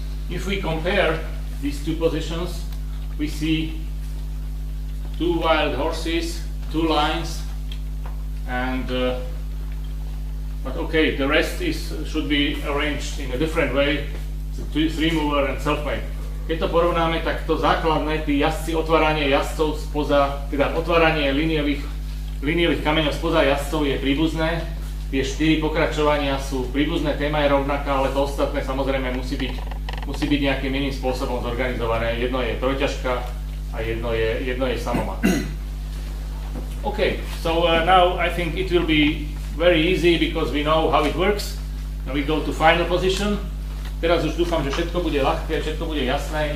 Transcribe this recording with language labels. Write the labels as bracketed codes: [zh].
[en] If we compare these two positions, we see two wild horses, two lines, and but okay, the rest should be arranged in a different way. Three mover and self-made. [sk] Keď to porovnáme, tak to základné, tí jazdci, otváranie jazdcov spoza, teda otváranie líniových kameňov spoza jazdcov je príbuzné. Tie 4 pokračovania sú príbuzné, téma je rovnaká, ale to ostatné samozrejme musí byť nejakým iným spôsobom zorganizované. Jedno je trojťažka a jedno je samomat. [en] Okay, so now I think it will be very easy because we know how it works. Now we go to final position. [sk] Teraz už dúfam, že všetko bude ľahké, všetko bude jasné.